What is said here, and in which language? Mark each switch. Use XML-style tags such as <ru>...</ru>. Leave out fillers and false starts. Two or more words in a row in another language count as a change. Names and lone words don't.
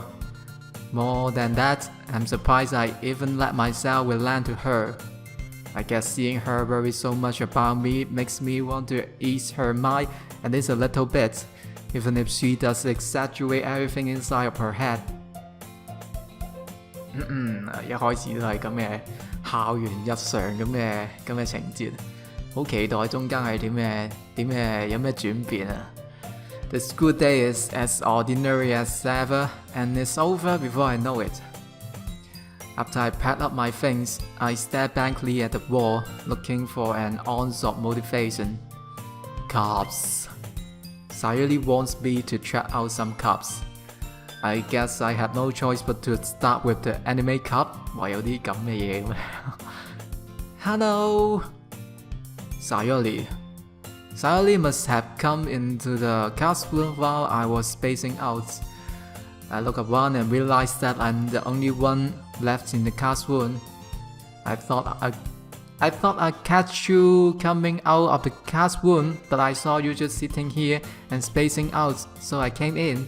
<en>More than that, I'm surprised I even let myself relent to her. I guess seeing her worry so much about me makes me want to ease her mind at least a little bit, even if she does exaggerate everything inside of her head.</en> <yue>一開始都係咁嘅校園日常咁嘅情節，好期待中間係點嘅有咩轉變啊</yue> <en>The school day is as ordinary as ever, and it's over before I know it. After I packed up my things, I stared blankly at the wall, looking for an ounce of motivation. Cups. Sayori wants me to try out some cups.I guess I had no choice but to start with the anime cup.</en> <yue>話有啲咁嘅嘢咩？Hello， Sayori.</yue> <en>Sayori must have come into the classroom while I was spacing out. I looked around and realized that I'm the only one left in the classroom. I thought I'd catch you coming out of the classroom, but I saw you just sitting here and spacing out, so I came in.</en>